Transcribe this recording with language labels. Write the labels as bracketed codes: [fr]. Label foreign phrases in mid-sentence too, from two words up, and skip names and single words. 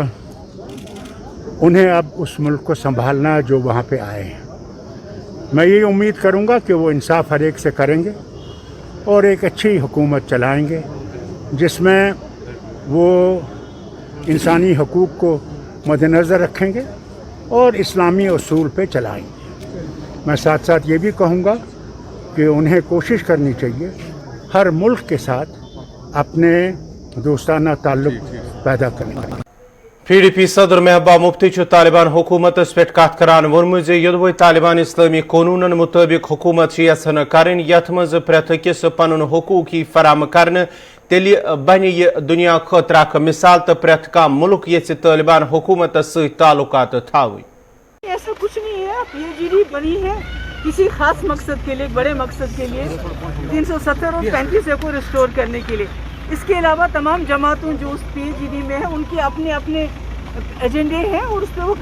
[ur] انہیں اب اس ملک کو سنبھالنا جو وہاں پہ آئے ہیں میں یہ امید کروں گا کہ وہ انصاف ہر ایک سے کریں گے اور ایک اچھی حکومت چلائیں گے جس میں وہ انسانی حقوق کو مد نظر رکھیں گے اور اسلامی اصول پہ چلائیں گے میں ساتھ ساتھ یہ بھی کہوں گا کہ انہیں کوشش کرنی چاہیے ہر ملک کے ساتھ اپنے دوستانہ تعلق پیدا کرنے کا [ks] پی ڈی پی صدر محبوبہ مفتی طالبان حکومت پہ کت کران وونمت یدوے طالبان اسلامی قانون مطابق حکومت یژھان کرن یتھ مز پریت اکس پن حقوق فراہم کرنے تیل بن یہ دنیا خاطر اخ مثال تو پریت کم ملک یژھِ طالبان حکومت ست تعلقات تھاوٕنۍ [ur] ایسا کچھ نہیں ہے PGD بنی ہے کسی خاص مقصد کے لیے بڑے مقصد کے لیے 370 اور 35A کو ریسٹور کرنے کے لیے اس کے علاوہ تمام جماعتوں جو اس PGD میں ہیں ان کے اپنے اپنے ایجنڈے ہیں اور اس پہ وہ